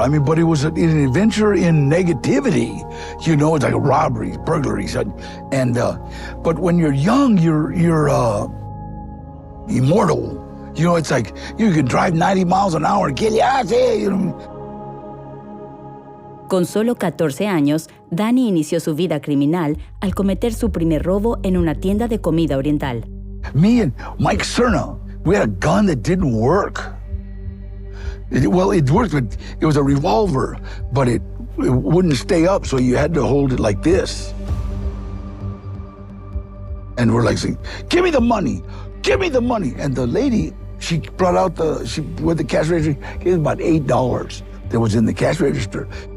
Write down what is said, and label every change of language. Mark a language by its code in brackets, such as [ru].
[en] I mean, but it was an adventure in negativity. You know, it's like robberies, burglaries, but when you're young, you're immortal. You know, it's like you can drive 90 miles an hour, get your ass here, you know. [es] Con solo 14 años, Danny inició su vida criminal al cometer su primer robo en una tienda de comida oriental. [en] Me and Mike Cerna, we had a gun that didn't work. It worked, but it was a revolver, but it wouldn't stay up, so you had to hold it like this. And we're like saying, give me the money, give me the money. And the lady, she brought out with the cash register, gave about $8 that was in the cash register.